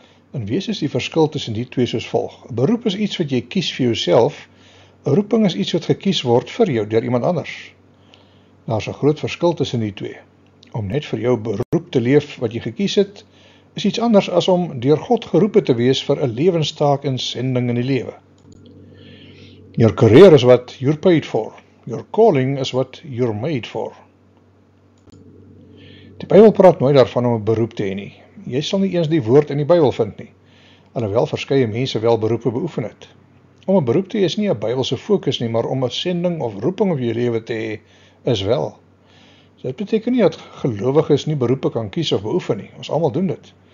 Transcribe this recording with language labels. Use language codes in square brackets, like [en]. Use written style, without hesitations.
[af] In wese is die verskil tussen die twee soos volg. 'n Beroep is iets wat jy kies vir jouself, 'n roeping is iets wat gekies word vir jou deur iemand anders. Daar's 'n groot verskil tussen die twee. Om net vir jou beroep te leef wat jy gekies het, is iets anders as om deur God geroepe te wees vir 'n lewenstaak en sending in die lewe. [en] Your career is what you're paid for. Your calling is what you're made for. [af] Die Bybel praat nooit daarvan om 'n beroep te hê nie. Jy sal nie eens die woord in die Bybel vind nie, alhoewel verskeie mense wel beroepe beoefen het. Om 'n beroep te hê is nie 'n Bybelse fokus nie, maar om 'n sending of roeping op jou lewe te hê, is wel. Dit beteken nie dat gelowiges nie beroepe kan kies of beoefen nie. Ons almal doen dit.